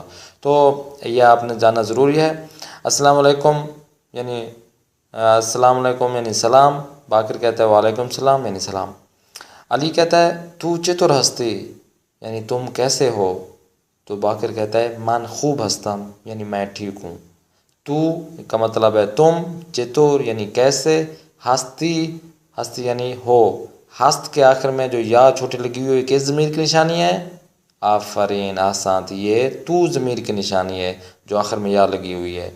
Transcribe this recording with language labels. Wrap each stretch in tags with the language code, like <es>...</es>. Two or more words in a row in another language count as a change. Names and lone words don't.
<ur>تو یہ آپ نے جاننا ضروری ہے۔</ur> <ar>السلام علیکم</ar> <ur>یعنی</ur> <ar>السلام علیکم</ar> <ur>یعنی سلام، باقر کہتا ہے</ur> <ar>وعلیکم السلام</ar> <ur>یعنی سلام۔ علی کہتا ہے</ur> <fa>تو چطور ہستی</fa> <ur>یعنی تم کیسے ہو، تو باقر کہتا ہے</ur> <fa>من خوب ہستم</fa> <ur>یعنی میں ٹھیک ہوں۔ تو کا مطلب ہے تم، چطور یعنی کیسے، ہستی ہستی یعنی ہو، ہست کے آخر میں جو یا چھوٹی لگی ہوئی کس ضمیر کی نشانی ہے؟ آفرین، آسانت، یہ تو ضمیر کی نشانی ہے جو آخر میں یا لگی ہوئی ہے۔</ur>